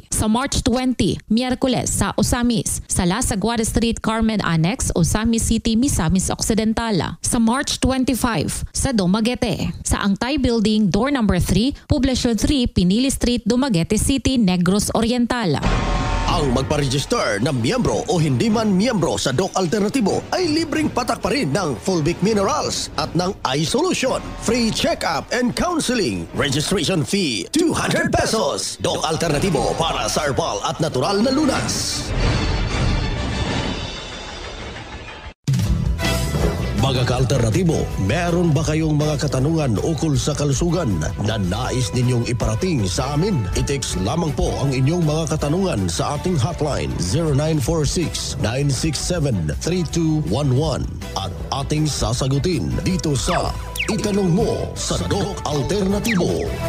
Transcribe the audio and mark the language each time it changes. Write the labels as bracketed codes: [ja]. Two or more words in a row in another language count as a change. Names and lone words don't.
[tl] Sa March 20, Miyerkules, sa Osamis, sa Las Aguadas Street, Carmen Annex, Osamis City, Misamis Occidental. Sa March 25, sa Dumaguete, sa Angtay Building, door number 3, Poblacion 3, Pinili Street, Dumaguete City, Negros Oriental. Ang magpa-register na miyembro o hindi man miyembro sa Doc Alternativo ay libreng patak pa rin ng Fulvic Minerals at ng iSolution. [en] Free check-up and counseling. Registration fee, 200 pesos. [tl] Doc Alternativo para sa herbal at natural na lunas. Mga ka-alternatibo, meron ba kayong mga katanungan ukol sa kalusugan na nais ninyong iparating sa amin? I-text lamang po ang inyong mga katanungan sa ating hotline 0946-967-3211 at ating sasagutin dito sa Itanong Mo sa Doc Alternativo.